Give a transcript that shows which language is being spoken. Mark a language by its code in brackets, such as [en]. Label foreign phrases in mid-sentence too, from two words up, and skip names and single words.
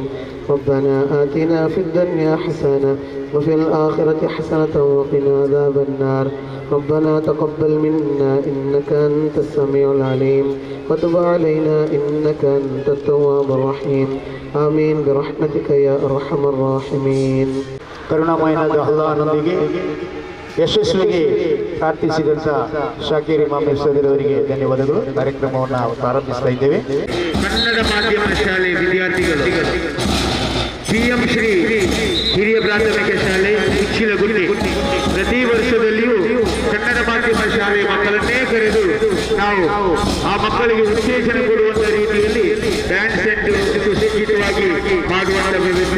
[ar] ربنا آتنا في الدنيا حسنة وفي الآخرة حسنة وقنا عذاب النار. ربنا تقبل منا إنك أنت السميع العليم وتب علينا إنك أنت التواب الرحيم. آمين برحمتك يا أرحم الراحمين. [kn] ಕರುಣಾಮಯನಾದ ಅಲ್ಲಾಹನೊಂದಿಗೆ ಯಶಸ್ವಿಗೆ ಪ್ರಾರ್ಥಿಸಿದಂತ ಶಾಕೀರ್ ಇಮಾಮ್ ಅವರಿಗೆ ಧನ್ಯವಾದಗಳು. ಕಾರ್ಯಕ್ರಮವನ್ನು ಪ್ರಾರಂಭಿಸ್ತಾ ಇದ್ದೇವೆ. ಕನ್ನಡ ಮಾಧ್ಯಮ ಶಾಲೆ ವಿದ್ಯಾರ್ಥಿಗಳು PM ಶ್ರೀ ಹಿರಿಯ ಪ್ರಾಥಮಿಕ ಶಾಲೆ ಉಚ್ಚಿಲಗುಂಡಿ ಪ್ರತಿ ವರ್ಷದಲ್ಲಿಯೂ ಕನ್ನಡ ಮಾಧ್ಯಮ ಶಾಲೆ ಮಕ್ಕಳನ್ನೇ ಕರೆದು ನಾವು ಆ ಮಕ್ಕಳಿಗೆ ಉತ್ತೇಜನ ಕೊಡುವಂತ ರೀತಿಯಲ್ಲಿ [en] dance center [kn] ಸುಸಜ್ಜಿತವಾಗಿ ಮಾಡುವಂತ ವ್ಯವಸ್ಥೆ.